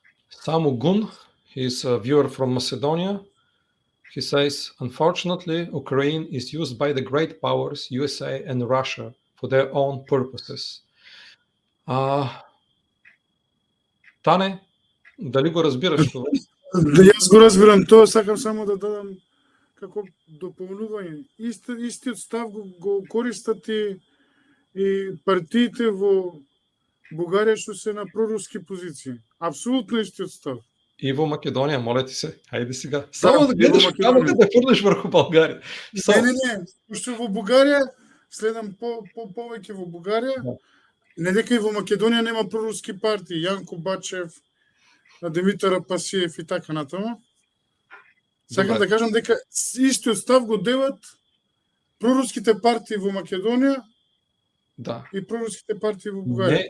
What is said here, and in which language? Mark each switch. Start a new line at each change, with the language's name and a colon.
English: Samu Gun, he's a viewer from Macedonia. He says, unfortunately, Ukraine is used by the great powers, USA and Russia, for their own purposes.
Bulgarian: Тане, дали го разбираш това?
Macedonian: Да, јас го разбирам тоа, сакам само да дадам како дополнување. Истиот став го користат и партиите во Бугарија што се на проруски позиции. Апсолутно истиот став. И во Македонија,
Bulgarian: моля ти се,
Macedonian: хајде сега.
Bulgarian: Само да гледаш камъка да фрлиш врху Българија.
Macedonian: Не, пошто во Бугарија, следам повеќе во Бугарија, не дека и во Македонија нема проруски партии, Јанко Бачев, Димитар Апасиев и така натаму. Сакам да кажам дека истиот став го делат проруските партии во Македонија и проруските партии во Бугарија.